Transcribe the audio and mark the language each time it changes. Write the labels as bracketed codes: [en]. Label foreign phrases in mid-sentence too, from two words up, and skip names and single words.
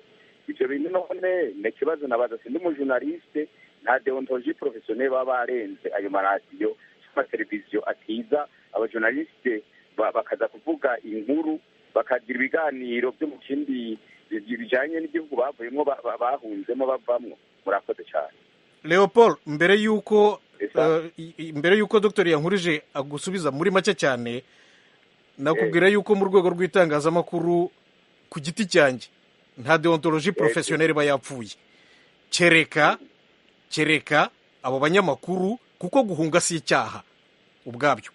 [rn] Ivyo bintu none ni ikibazo nabaza, sindi umujournaliste, nta [fr] deontologie professionnelle [rn] baba barenze ayo maradiyo n'amateleviziyo atiza abajournaliste bakaza kuvuga inkuru bakagira ibiganiro byo mu kindi bijanye n'igihugu bavuyemo bahunzemo bavamwo. [rw] Murakoze cyane. Leopold, mbere yuko Dr. Yankurije agusubiza muri make cyane, nakubwira yuko mu rwego rw'itangazamakuru ku giti cyanjye nta [fr] deontologie professionnelle [rw] bayapfuye, kereka abo banyamakuru, kuko guhunga si icyaha ubwabyo.